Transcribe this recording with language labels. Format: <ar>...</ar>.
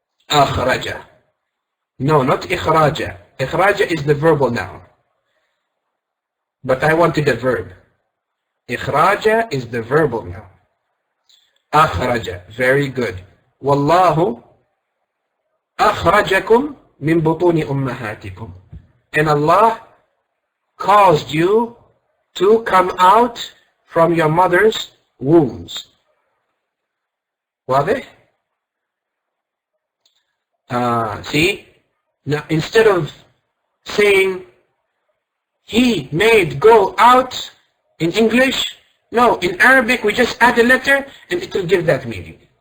<ar>أخرج.</ar> <en>No, not إخراج. إخراج is the verbal noun. But I wanted a verb. إخراج is the verbal noun. أخرج. Very good.</en> <ar>والله أخرجكم من بطون أمهاتكم.</ar> <en>And Allah caused you to come out from your mother's wombs.</en> <ar>واضح?</ar> <en>See? Now instead of saying he made go out in English, no, in Arabic we just add a letter and it will give that meaning.</en>